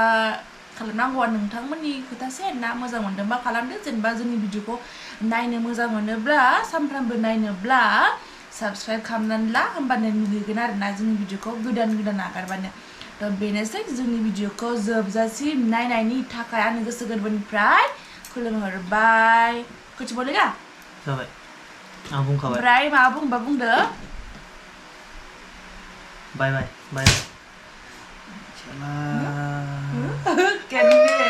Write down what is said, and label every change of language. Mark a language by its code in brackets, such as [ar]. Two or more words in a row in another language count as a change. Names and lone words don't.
[brx] खालामनांगौआ नोंथांमोननि खोथासै आरोना मोजां मोनदोंबा खालामदो जेनेबा जोंनि भिडिअखौ नायनो मोजां मोनोब्ला सानफ्रामबो नायनोब्ला साबस्क्राइब खालामनानै ला होमबानो नुगोन आरोना जोंनि भिडिअखौ गोदान आगारबानो थ' बेनोसै जोंनि भिडिअखौ जोबजासिम नायनायनि थाखाय आंनि गोसो गोरबोनिफ्राय खुलुमहरबाय [hi] कुछ बोलेगा [brx] जाबाय आं बुंखाबाय ओमफ्राय माबा बुंबा बुंदो बाय [en] Can